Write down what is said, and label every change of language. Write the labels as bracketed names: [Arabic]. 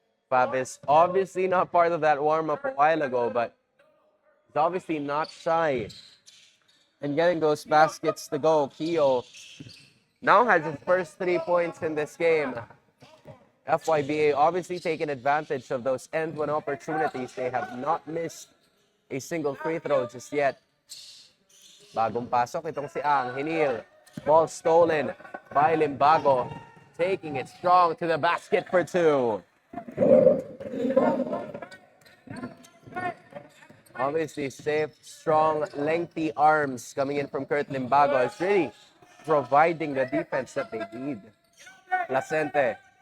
[English] Pavis obviously not part of that warm-up a while ago, but he's obviously not shy in getting those baskets to go. Kio now has his first 3 points in this game. FYBA obviously taking advantage of those end-one opportunities. They have not missed a single free throw just yet. [Filipino] Bagong pasok itong si Ang Hinil. [English] Ball stolen by Limbago. Taking it strong to the basket for 2. Obviously safe, strong, lengthy arms coming in from Kurt Limbago. It's really providing the defense that they need. Placente.